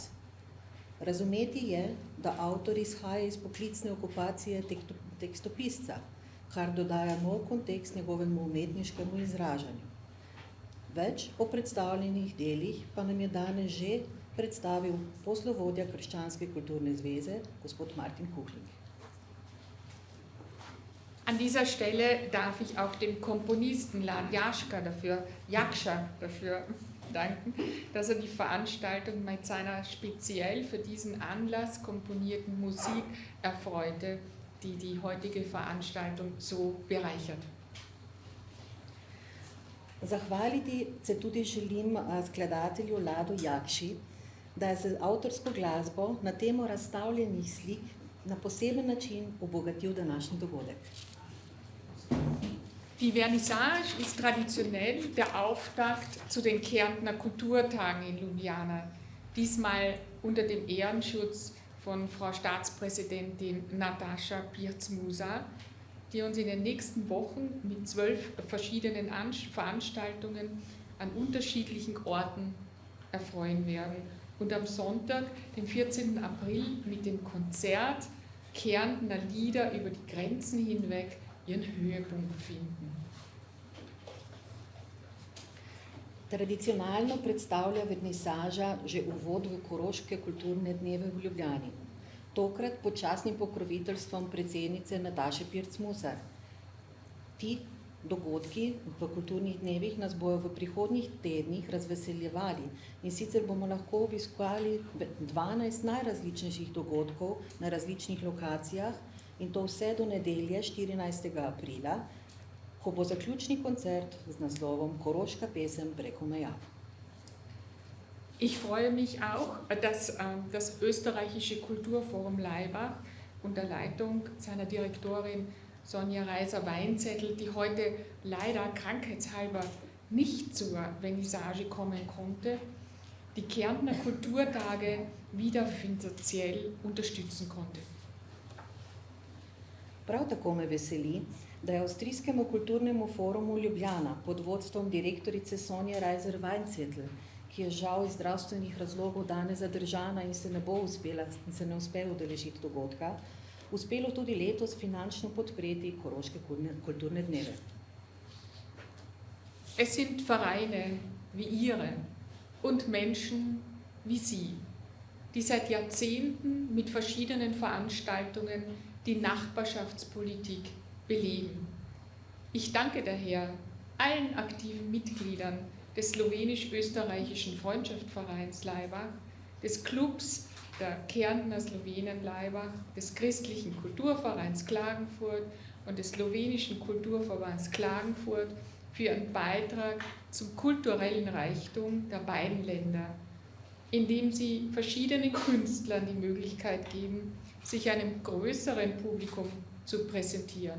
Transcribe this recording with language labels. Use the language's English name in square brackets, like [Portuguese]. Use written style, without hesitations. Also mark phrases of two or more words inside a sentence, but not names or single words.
[Slovenian] Razumeti je, da avtor izhaja iz poklicne okupacije tekstopisca, kar dodaja nov kontekst njegovemu umetniškemu izražanju. Več o predstavljenih delih pa nam je danes že predstavil poslovodja Krščanske kulturne zveze, gospod Martin Kuchling. [German] An An dieser Stelle darf ich auch dem Komponisten Lad Jaksha dafür danken, dass er die Veranstaltung mit seiner speziell für diesen Anlass komponierten Musik erfreute, die die heutige Veranstaltung so bereichert. [Slovenian] Zahvaliti se tudi želim skladatelju Ladu Jakši, da je z avtorsko glasbo na temo razstavljenih slik na poseben način obogatil današnji dogodek. [German] Die Vernissage ist traditionell der Auftakt zu den Kärntner Kulturtagen in Ljubljana, diesmal unter dem Ehrenschutz von Frau Staatspräsidentin Nataša Pirc-Musar, die uns in den nächsten Wochen mit 12 verschiedenen Veranstaltungen an unterschiedlichen Orten erfreuen werden und am Sonntag, den 14. April, mit dem Konzert Kärntner Lieder über die Grenzen hinweg ihren Höhepunkt finden. [Slovenian] Tradicionalno predstavlja vernisaža že uvod v Koroške kulturne dneve v Ljubljani. Tokrat pod častnim pokroviteljstvom predsednice Nataše Pirc-Musar. Ti dogodki v kulturnih dnevih nas bojo v prihodnjih tednih razveseljevali in sicer bomo lahko obiskali 12 najrazličnejših dogodkov na različnih lokacijah in to vse do nedelje 14. aprila, ko bo zaključni koncert z naslovom Koroška pesem preko meja. [German] Ich freue mich auch, dass das österreichische Kulturforum Laibach unter Leitung seiner Direktorin Sonja Reiser-Weinzettel, die heute leider krankheitshalber nicht zur Vernissage kommen konnte, die Kärntner Kulturtage wieder finanziell unterstützen konnte. [Slovenian] Prav tako me veseli, da je Avstrijskemu kulturnemu forumu Ljubljana pod vodstvom direktorice Sonje Reiser-Weinzettel, ki je žal iz zdravstvenih razlogov danes zadržana in se ne uspe udeležiti dogodka, uspelo tudi letos finančno podpreti Koroške kulturne dneve. [German] Es sind Vereine wie Ihre und Menschen wie Sie, die seit Jahrzehnten mit verschiedenen Veranstaltungen die Nachbarschaftspolitik beleben. Ich danke daher allen aktiven Mitgliedern des Slowenisch-Österreichischen Freundschaftsvereins Laibach, des Clubs der Kärntner Slowenen Laibach, des Christlichen Kulturvereins Klagenfurt und des Slowenischen Kulturverbands Klagenfurt für ihren Beitrag zum kulturellen Reichtum der beiden Länder, indem sie verschiedenen Künstlern die Möglichkeit geben, sich einem größeren Publikum zu präsentieren.